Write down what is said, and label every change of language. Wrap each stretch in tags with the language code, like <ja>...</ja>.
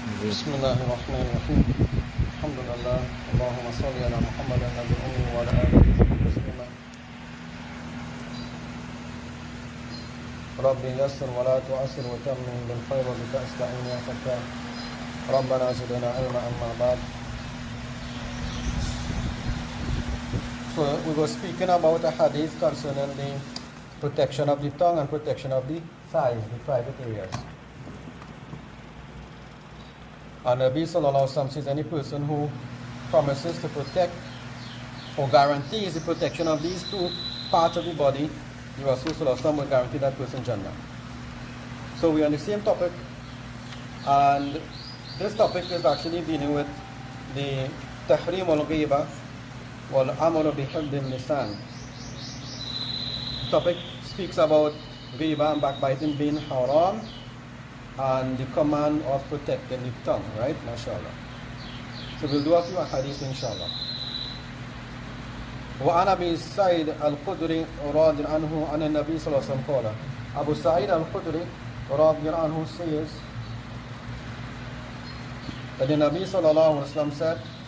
<ar>بسم الله الرحمن الرحيم الحمد لله اللهم صل على محمد النبي الأمي وعلى آله وصحبه وسلم ربي يسر ولا تعسر وتمم بالخير وبك أستعين يا فتاح ربنا زدنا علما أما بعد.</ar> <en>So we were speaking about a hadith concerning the protection of the tongue and protection of the thighs, the private areas. And Nabi Sallallahu Alaihi Wasallam says any person who promises to protect or guarantees the protection of these two parts of the body, the Rasul Sallallahu Alaihi Wasallam will guarantee that person Jannah. So we are on the same topic, and this topic is actually dealing with the Tahrim al-Ghiba wal-Amal bi-Hifdh al-Lisan. The topic speaks about Ghiba and backbiting being haram, and the command of protecting the tongue, right? MashaAllah. So we'll do a few hadiths inshallah.</en> <ar>وعن أبي سعيد الخدري رضي عنه عن النبي صلى الله عليه وسلم قال.</ar> <en>Abu Sa'id al-Khudri رضي عنه says that the Nabi sallallahu alaihi wasallam said,</en>